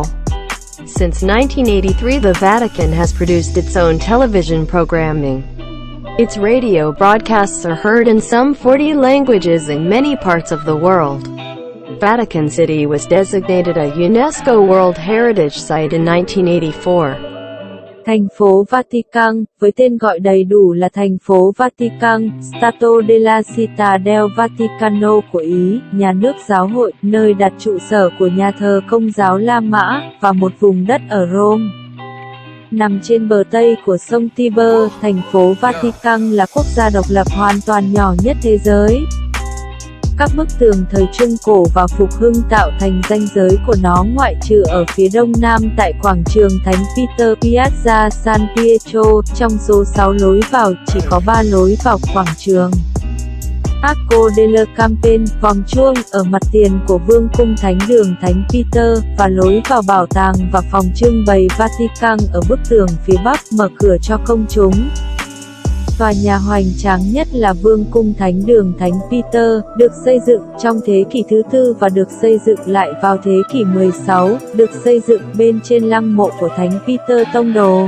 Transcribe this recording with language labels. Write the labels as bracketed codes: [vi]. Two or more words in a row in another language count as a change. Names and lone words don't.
[en] Since 1983, the Vatican has produced its own television programming. Its radio broadcasts are heard in some 40 languages in many parts of the world. Vatican City was designated a UNESCO World Heritage Site in 1984. [vi] Thành phố Vatican, với tên gọi đầy đủ là thành phố Vatican, Stato della Città del Vaticano của Ý, nhà nước giáo hội, nơi đặt trụ sở của nhà thờ Công giáo La Mã, và một vùng đất ở Rome. Nằm trên bờ Tây của sông Tiber, thành phố Vatican là quốc gia độc lập hoàn toàn nhỏ nhất thế giới. Các bức tường thời Trung Cổ và Phục Hưng tạo thành ranh giới của nó ngoại trừ ở phía đông nam tại quảng trường Thánh Peter Piazza San Pietro, trong số 6 lối vào, chỉ có 3 lối vào quảng trường. Arco delle Campane, vòng chuông, ở mặt tiền của Vương cung Thánh đường Thánh Peter, và lối vào bảo tàng và phòng trưng bày Vatican ở bức tường phía bắc mở cửa cho công chúng. Tòa nhà hoành tráng nhất là Vương cung Thánh đường Thánh Peter, được xây dựng trong thế kỷ thứ tư và được xây dựng lại vào thế kỷ 16, được xây dựng bên trên lăng mộ của Thánh Peter Tông đồ.